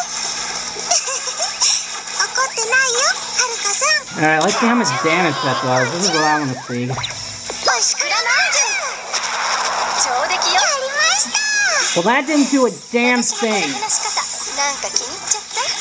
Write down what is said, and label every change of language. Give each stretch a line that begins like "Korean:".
Japanese: 怒ってないよ、はるかさん。
English: Alright, let's see how much damage that does. This is what I want to see.
Japanese: おしくらまんじゅう。上出来よ。やりました。
English: Well, that didn't do a damn thing.
Japanese: なんか気に入っちゃった。